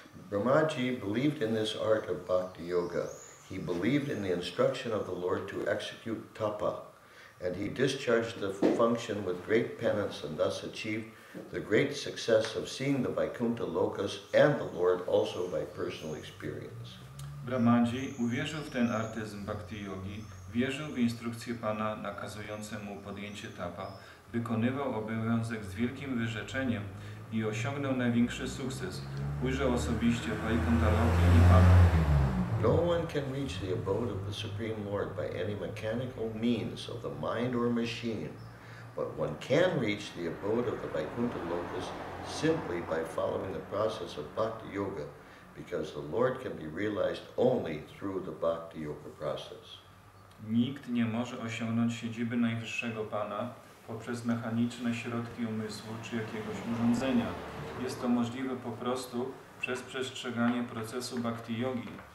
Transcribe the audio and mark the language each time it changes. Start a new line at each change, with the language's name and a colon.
English: Brahmaji believed in this art of bhakti yoga. He believed in the instruction of the Lord to execute tapa, and he discharged the function with great penance and thus achieved the great success of seeing the Vaikuntha lokas and the Lord also by personal experience.
Polish: Brahmaji uwierzył w ten artyzm bhakti yogi, wierzył w instrukcję Pana nakazujące mu podjęcie tapa, wykonywał obowiązek z wielkim wyrzeczeniem i osiągnął największy sukces. Ujrzał osobiście Vaikuntha lokę i Pana.
English: No one can reach the abode of the Supreme Lord by any mechanical means of the mind or machine, but one can reach the abode of the Vaikuntha Lokas simply by following the process of Bhakti Yoga, because the Lord can be realized only through the Bhakti Yoga process.
Polish: Nikt nie może osiągnąć siedziby Najwyższego Pana poprzez mechaniczne środki umysłu czy jakiegoś urządzenia. Jest to możliwe po prostu przez przestrzeganie procesu Bhakti Yogi.